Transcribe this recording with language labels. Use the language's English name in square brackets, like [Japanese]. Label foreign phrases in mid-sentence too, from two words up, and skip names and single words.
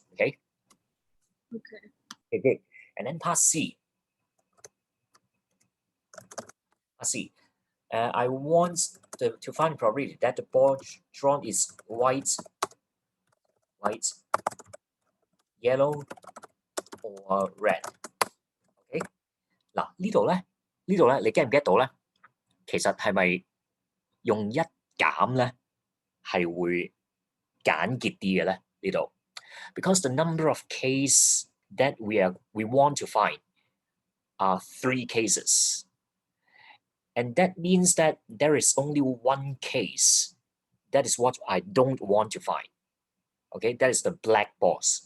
[English] Okay. Okay, good. And then part C. I want to find the probability that the ball drawn is white, yellow, or red. [Cantonese] Okay， 嗱呢度咧，你記唔記得到咧？其實係咪用一減咧係會簡潔啲嘅咧？ [English] 呢度 ，because the number of case that we want to find are 3 cases. And that means that there is only 1 case. That is what I don't want to find. Okay, that is the black balls.